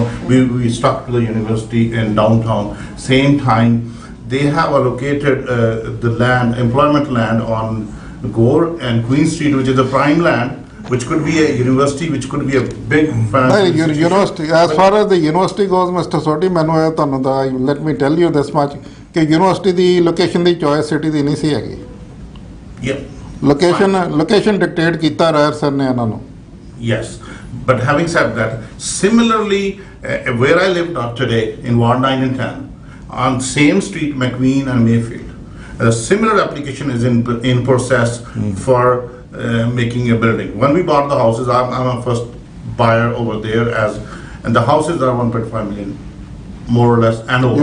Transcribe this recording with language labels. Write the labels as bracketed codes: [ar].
[en] We stuck to the university in downtown. Same time, they have allocated the land, employment land on Gore and Queen Street, which is a prime land, which could be a university, which could be a big financial institution. University, as far as the university goes, Mr. Sodhi, let me tell you this much, [pa] कि university ਦੀ location ਦੀ choice city ਦੀ ਨਹੀਂ ਸੀ ਹੈਗੀ. [en] Yeah. [pa] Location dictate ਕੀਤਾ ਰਾਇਰ sir ਨੇ ਇਹਨਾਂ ਨੂੰ. [en] Yes, but having said that, similarly, where I live today in Ward 9 and 10, on same street, McQueen and Mayfield, a similar application is in process for making a building. When we bought the houses, I'm a first buyer over there, and the houses are 1.5 million, more or less, and over.